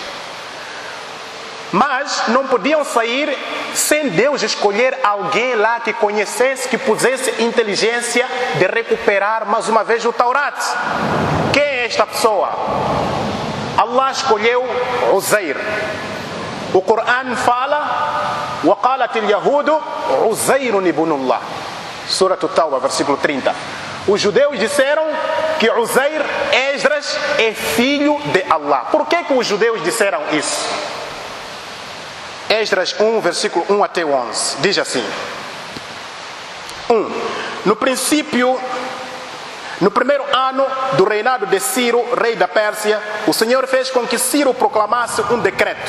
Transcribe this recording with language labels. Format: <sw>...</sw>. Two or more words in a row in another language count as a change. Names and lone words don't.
<pt>Mas não podiam sair sem Deus escolher alguém lá que conhecesse, que pusesse inteligência de recuperar mais uma vez o Taurat. Quem é esta pessoa? Allah escolheu Uzair. O Corão fala:</pt> <ar>وَقَالَتِ الْيَهُودُ عُزَيْرٌ ابْنُ اللَّهِ.</ar> <pt>Surah At-Tawbah, versículo 30. Os judeus disseram que Uzair, Esdras, é filho de Allah. Por que os judeus disseram isso? Esdras 1, versículo 1 até 11. Diz assim: 1. No princípio, no primeiro ano do reinado de Ciro, rei da Pérsia, o Senhor fez com que Ciro proclamasse um decreto.</pt>